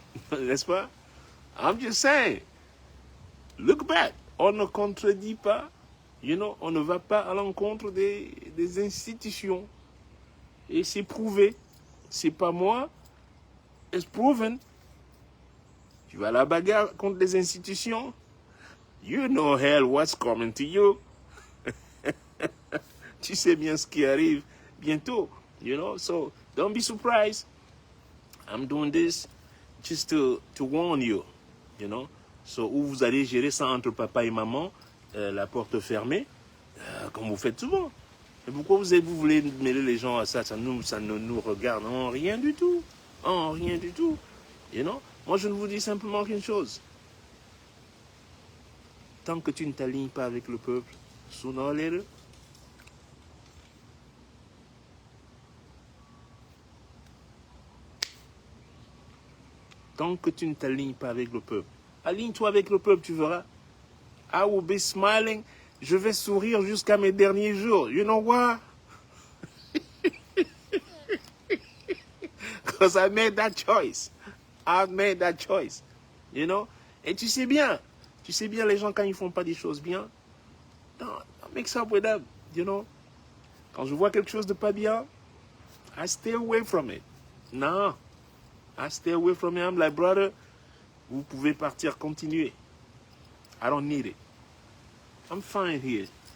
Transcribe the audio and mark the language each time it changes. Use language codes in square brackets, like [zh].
[fr] N'est-ce pas? [en] I'm just saying. Look back. [fr] On ne contredit pas. On ne va pas à l'encontre des institutions. Et c'est prouvé. C'est pas moi. [en] It's proven. [fr] Tu vas à la bagarre contre les institutions. [en] You know hell what's coming to you. [fr] Tu sais bien ce qui arrive bientôt. [en] So don't be surprised. I'm doing this just to warn you. [fr] So où vous allez gérer ça entre papa et maman, la porte fermée, comme vous faites souvent. Mais pourquoi vous voulez mêler les gens à ça? Ça ne nous regarde en rien du tout. En rien du tout. Moi, je ne vous dis simplement qu'une chose. Tant que tu ne t'alignes pas avec le peuple, [en] sooner or later, [fr] tant que tu ne t'alignes pas avec le peuple, aligne-toi avec le peuple, tu verras. [en] I will be smiling. [fr] Je vais sourire jusqu'à mes derniers jours. [en] You know why? Because I made that choice. I made that choice. [fr] Et tu sais bien les gens quand ils font pas des choses bien, [en] don't mix up with them. [fr] Quand je vois quelque chose de pas bien, [en] I stay away from it. Non, I stay away from it. I'm like, brother, [fr] vous pouvez partir, continuer. [en] I don't need it. I'm fine here.